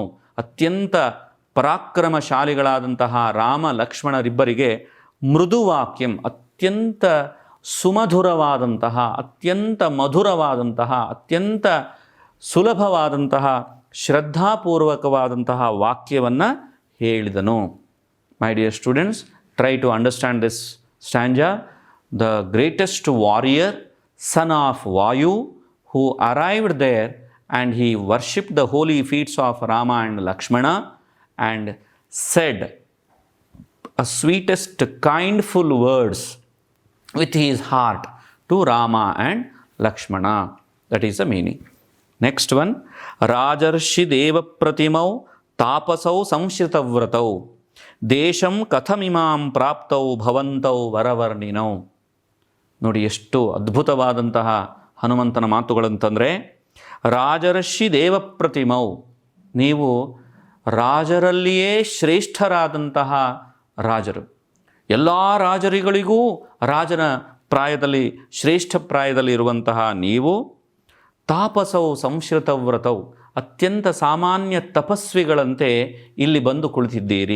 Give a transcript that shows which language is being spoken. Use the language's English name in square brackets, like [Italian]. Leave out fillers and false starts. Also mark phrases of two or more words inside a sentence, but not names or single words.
[Kannada] ಅತ್ಯಂತ ಪರಾಕ್ರಮಶಾಲಿಗಳಾದಂತಹ ರಾಮ ಲಕ್ಷ್ಮಣರಿಬ್ಬರಿಗೆ ಮೃದುವಾಕ್ಯಂ, ಅತ್ಯಂತ ಸುಮಧುರವಾದಂತಹ, ಅತ್ಯಂತ ಮಧುರವಾದಂತಹ, ಅತ್ಯಂತ ಸುಲಭವಾದಂತಹ, ಶ್ರದ್ಧಾಪೂರ್ವಕವಾದಂತಹ ವಾಕ್ಯವನ್ನು ಹೇಳಿದನು. [English] My dear students, try to understand this stanza. The greatest warrior, son of Vayu, who arrived there and he worshipped the holy feet of Rama and Lakshmana and said a sweetest kindful words with his heart to Rama and Lakshmana. That is the meaning. Next one, [Sanskrit] राजर्षि देव प्रतिमौ तापसौ संश्रितव्रतौ देशं कथमिमं प्राप्तौ भवन्तौ वरवर्णिनौ. [Kannada] ನೋಡಿ ಎಷ್ಟು ಅದ್ಭುತವಾದಂತಹ ಹನುಮಂತನ ಮಾತುಗಳಂತಂದರೆ, [Sanskrit] ರಾಜರ್ಷಿ ದೇವಪ್ರತಿಮೌ, [Kannada] ನೀವು ರಾಜರಲ್ಲಿಯೇ ಶ್ರೇಷ್ಠರಾದಂತಹ ರಾಜರು. ಎಲ್ಲ ರಾಜರುಗಳಿಗೂ ರಾಜನ ಪ್ರಾಯದಲ್ಲಿ, ಶ್ರೇಷ್ಠ ಪ್ರಾಯದಲ್ಲಿ ಇರುವಂತಹ ನೀವು, [Sanskrit] ತಾಪಸೌ ಸಂಶ್ರಿತವ್ರತೌ, [Kannada] ಅತ್ಯಂತ ಸಾಮಾನ್ಯ ತಪಸ್ವಿಗಳಂತೆ ಇಲ್ಲಿ ಬಂದು ಕುಳಿತಿದ್ದೀರಿ.